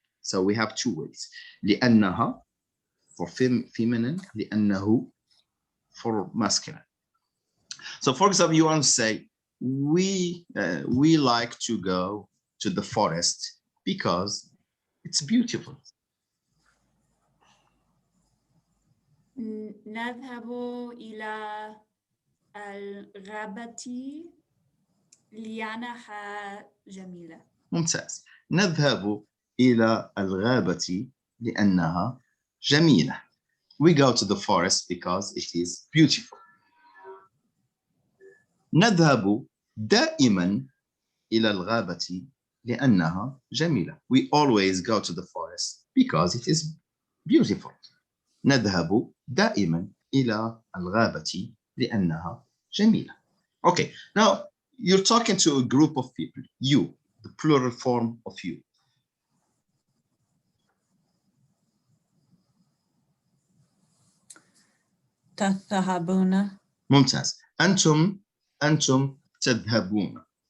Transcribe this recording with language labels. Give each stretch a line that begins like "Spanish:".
English: So we have two ways. لأنها for feminine, لأنه for masculine. So for example, you want to say, we like to go to the forest because it's beautiful.
Arabic: نذهب إلى الغابة لأنها جميلة. ممتاز. نذهب إلى الغابة لأنها جميلة.
English: We go to the forest because it is beautiful.
Arabic: نذهب دائما إلى الغابة لأنها جميلة.
English: We always go to the forest because it is beautiful.
Arabic: نذهب دائما إلى الغابة لأنها جميلة.
English: Okay, now you're talking to a group of people. You, the plural form of you.
Arabic: تذهبون. ممتاز. أنتم تذهبون.